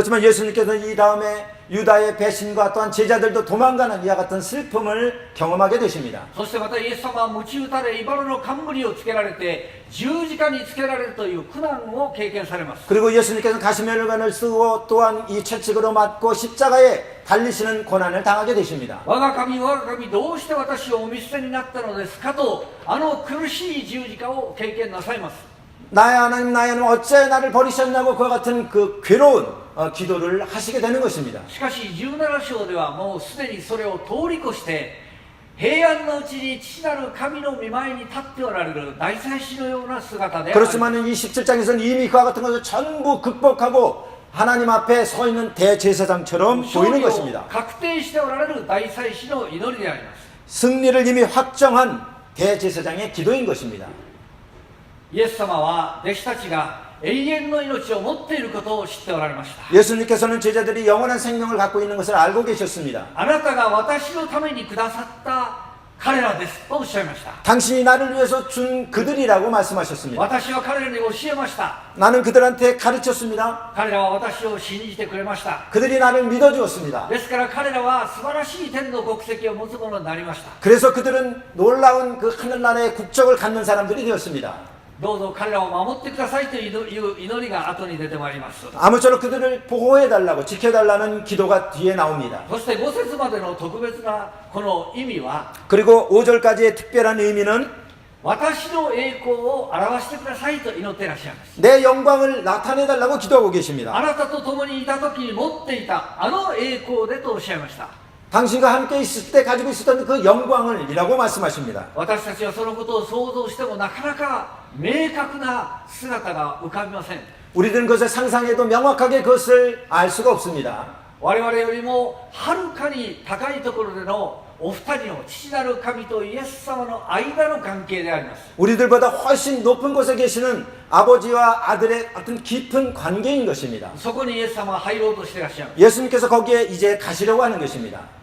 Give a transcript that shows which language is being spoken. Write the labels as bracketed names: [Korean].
[Korean] 그렇지만 예수님께서는 이 다음에 유다의 배신과 또한 제자들도 도망가는 이와 같은 슬픔을 경험하게 되십니다. [Japanese] そしてまたイエス様は鞭打たれ茨の冠をつけられて十字架につけられるという苦難を経験されます。 [Korean] 그리고 예수님께서는 가시면을관을 쓰고 또한 이 채찍으로 맞고 십자가에 달리시는 고난을 당하게 되십니다. [Japanese] 我が神どうして私をお見捨てになったのですかとあの苦しい十字架を経験なさいます。 [Korean] 나의 하나님 어찌 나를 버리셨냐고 그와 같은 그 괴로운 기도를 하시게 되는 것입니다. [Japanese] しかし17章ではもうすでにそれを通り越して平安のうちに父なる神の御前に立っておられる大祭司のような姿であり、 [Korean] 그렇지만 이 17장에서는 이미 그와 같은 것을 전부 극복하고 하나님 앞에 서 있는 대제사장처럼 [Japanese] 勝 [Korean] 보이는 [Japanese] 利を [Korean] 것입니다. [Japanese] 確定しておられる大祭司の祈りであります。 [Korean] 승리를 이미 확정한 대제사장의 기도인 것입니다. [Japanese] イエス様は弟子たちが永遠の命を持っていることを知っておられました。 [Korean] 예수님께서는 제자들이 영원한 생명을 갖고 있는 것을 알고 계셨습니다. [Japanese] あなたが私のためにくださった彼らですとおっしゃいました。 [Korean] 당신이 나를 위해서 준 그들이라고 말씀하셨습니다. [Japanese] 私は彼らに教えました。 [Korean] 나는 그들한테 가르쳤습니다. [Japanese] 彼らは私を信じてくれました。 [Korean] 그들이 나를 믿어주었습니다. [Japanese] ですから彼らは素晴らしい天の国籍を持つものになりました。 [Korean] 그래서 그들은 놀라운 그 하늘나라의 국적을 갖는 사람들이 되었습니다. [Japanese] どうぞ彼らを守ってくださいという祈りが後に出てまいります。 [Korean] 아무쪼록 그들을 보호해달라고 지켜달라는 기도가 뒤에 나옵니다. [Japanese] そして5節までの特別なこの意味は [Korean] 그리고 5절까지의 특별한 의미는 [Japanese] 私の栄光を表してくださいと祈っていらっしゃいます。 [Korean] 내 영광을 나타내달라고 기도하고 계십니다. [Japanese] あなたと共にいた時に持っていたあの栄光でとおっしゃいました。 [Korean] 당신과 함께 있을 때 가지고 있었던 그 영광을 이라고 말씀하십니다. [Japanese] 私たちはそのことを想像してもなかなか明確な姿が浮かびません。 [Korean] 우리들은 그것을 상상해도 명확하게 그것을 알 수가 없습니다. [Japanese] 我々よりもはるかに高いところでのお二人の父なる神とイエス様の間の関係であります。 [Korean] 우리들보다 훨씬 높은 곳에 계시는 아버지와 아들의 어떤 깊은 관계인 것입니다. [Japanese] そこにイエス様は入ろうとしていらっしゃいます。 [Korean] 예수님께서 거기에 이제 가시려고 하는 것입니다.